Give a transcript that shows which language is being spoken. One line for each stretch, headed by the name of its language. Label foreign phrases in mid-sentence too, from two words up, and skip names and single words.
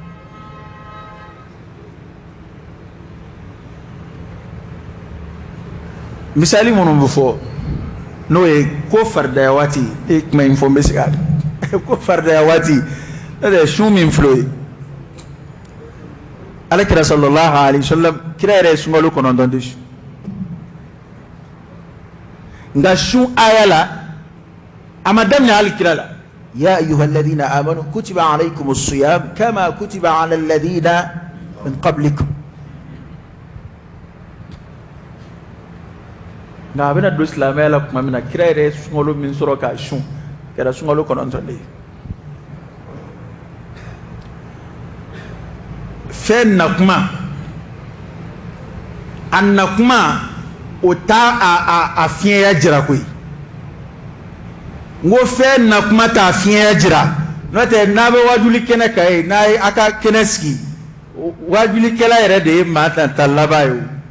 Bambara: misali minnu bɛ fɔ n'o ye ko faridaya waati e kuma in fɔ n bɛ se ka ko faridaya waati n'o tɛ sun min filɛ ye alakira
Arabic: صلى الله عليه وسلم
Bambara: kira yɛrɛ ye sunkalo 9 de su nka sun aya la a ma daminɛ hali kira la
Arabic: يا أيها الذين آمنوا كتب عليكم الصيام كما كتب على الذين من قبلكم
Bambara: nka a bɛna don silamɛya la tuma min na kira yɛrɛ ye sunkalo min sɔrɔ k'a sun kɛra sunkalo 9 de ye fɛn nakuma a nakuma o t'a a fiɲɛya jira koyi n ko fɛn nakuma t'a fiɲɛya jira n'o tɛ n'a bɛ wajuli kɛnɛ kan ye n'a ye a ka kɛnɛ sigi wajulikɛla yɛrɛ de ye maa ta laban ye o